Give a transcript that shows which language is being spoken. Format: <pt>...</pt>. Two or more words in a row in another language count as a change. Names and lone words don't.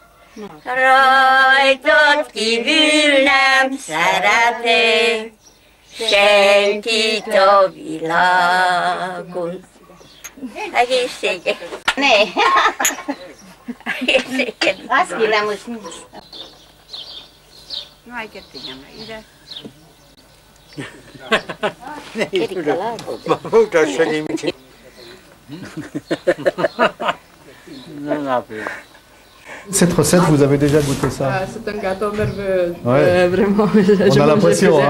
<hu>Rajtad kívül nem szeretek senkit a világon. Egészséges. Ne. Egészséges. Azt kérem, most nincs. Majd jöttem ide.</hu> <fr>Cette recette, vous avez déjà goûté ça? C'est un gâteau merveilleux, ouais. Vraiment. On a l'impression, hein?</fr>